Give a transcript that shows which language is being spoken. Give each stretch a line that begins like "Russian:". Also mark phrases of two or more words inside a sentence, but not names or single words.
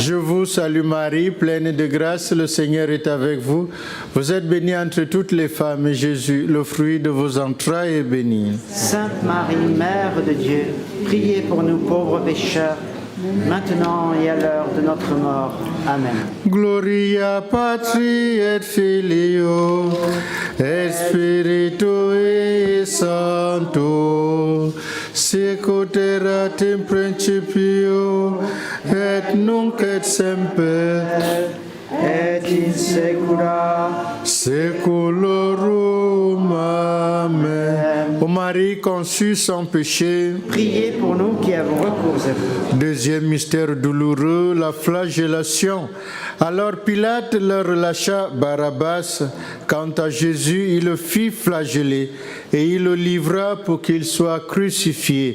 French: Je vous salue Marie, pleine de grâce, le Seigneur est avec vous. Vous êtes bénie entre toutes les femmes, et Jésus, le fruit de vos entrailles, est béni. Sainte Marie, Mère de Dieu, priez pour nous pauvres pécheurs, maintenant et à l'heure de notre mort. Amen.
Latin: Gloria Patri et Filio et Spiritui Sancto, sic ut erat in principio et nunc et semper Et in secula seculorum.
French: Amen. Ô Marie conçue sans péché, priez pour nous qui avons recours à vous. deuxième mystère douloureux, la flagellation. Alors Pilate leur relâcha Barabbas. Quant à Jésus, il le fit flageller et il le livra pour qu'il soit crucifié.